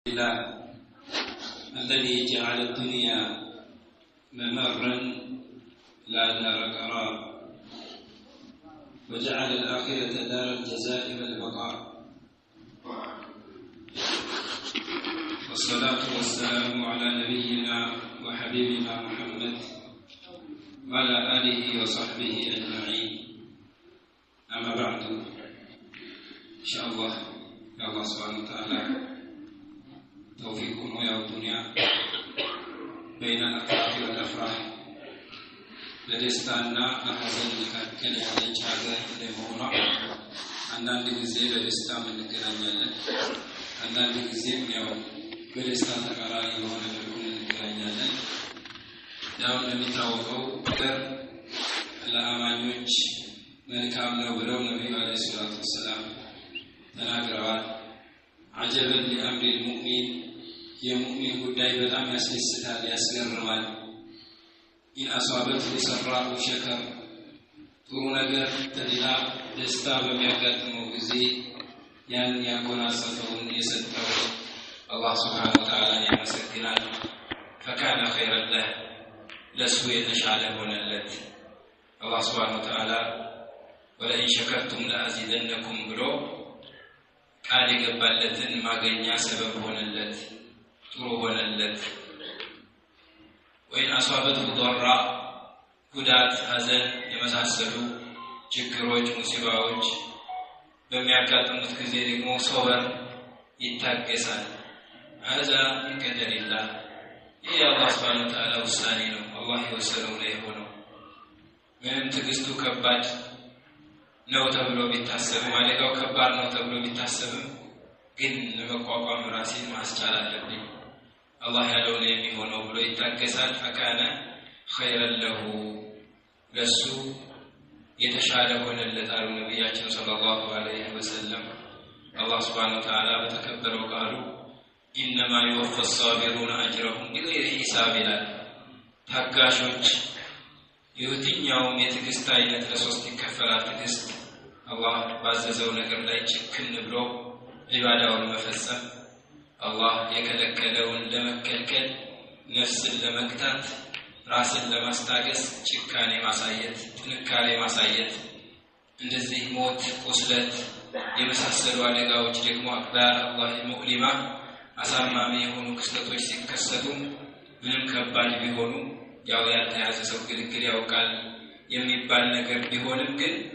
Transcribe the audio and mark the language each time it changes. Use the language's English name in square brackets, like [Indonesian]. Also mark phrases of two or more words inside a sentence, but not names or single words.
[Arabic] الله الذي جعل الدنيا ممرا لا دار قرار وجعل الآخرة دار الجزاء والبقاء والصلاة والسلام على نبينا وحبيبنا محمد وعلى آله وصحبه أجمعين. أما بعد، إن شاء الله يا الله سبحانه وتعالى توفيقكم يا الدنيا بين الأفراح والأفراح [Amharic] ለደስታና ለሐዘን መካከል ያለች ሀገር ለመሆኗ አንዳንድ ጊዜ በደስታ እንገናኛለን፣ አንዳንድ ጊዜም ያው በደስታ ተቃራኒ የሆነ መልኩ እንገናኛለን። ያው እንደሚታወቀው ሀገር ለአማኞች መልካም ነው ብለው ነብዩ አለይሂ [Arabic] الصلاة والسلام [Amharic] ተናግረዋል። [Arabic] عجبا لأمر المؤمن [Amharic] የሙእሚን ጉዳይ በጣም ያስደስታል፣ ያስገርማል። [Arabic] إن أصابته سراء [Amharic] شكر ጥሩ ነገር ተድላ ደስታ በሚያጋጥመው ጊዜ ያን ያጎናጸፈውን የሰጠው አላህ [Arabic] سبحانه وتعالى [Amharic] ያመሰግናል። [Arabic] فكان خيرا له [Amharic] ለሱ የተሻለ ሆነለት። አላህ [Arabic] سبحانه وتعالى ولئن شكرتم لأزيدنكم [Amharic] ብሎ ቃል የገባለትን ማገኛ ሰበብ ሆነለት፣ ጥሩ ሆነለት። [Arabic] وإن أصابته ضراء [Amharic] ጉዳት፣ ሐዘን የመሳሰሉ ችግሮች፣ ሙሲባዎች በሚያጋጥሙት ጊዜ ደግሞ ሶበር ይታገሳል። [Arabic] هذا من قدر الله። [Amharic] ይህ የአላህ [Arabic] سبحانه وتعالى [Amharic] ውሳኔ ነው፣ አላህ የወሰነው ነው የሆነው። ምንም ትዕግስቱ ከባድ ነው ተብሎ ቢታሰብም፣ አደጋው ከባድ ነው ተብሎ ቢታሰብም ግን ለመቋቋም ራሴን ማስቻል አለብኝ፣ አላህ ያለውን የሚሆነው ብሎ ይታገሳል። [Arabic] فكان خيرا له [Amharic] ለሱ የተሻለ ሆነለት አሉ ነብያችን [Arabic] صلى الله عليه وسلم። [Amharic] አላህ [Arabic] سبحانه وتعالى [Amharic] በተከበረው ቃሉ [Arabic] إنما يوفى الصابرون أجرهم بغير حساب [Amharic] ይላል። ታጋሾች የትኛውም የትዕግስት አይነት ለሶስት ይከፈላል። ትዕግስት አላህ ባዘዘው ነገር ላይ ችክን ብሎ ዒባዳውን መፈጸም፣ አላህ የከለከለውን ለመከልከል፣ ነፍስን ለመግታት፣ ራስን ለማስታገስ ጭካኔ ማሳየት፣ ጥንካሬ ማሳየት። እንደዚህ ሞት፣ ቁስለት የመሳሰሉ አደጋዎች ደግሞ አክባር አላህ ሙዕሊማ አሳማሚ የሆኑ ክስተቶች ሲከሰቱ ምንም ከባድ ቢሆኑ ያው ያልተያዘ ሰው ግልግል ያውቃል የሚባል ነገር ቢሆንም ግን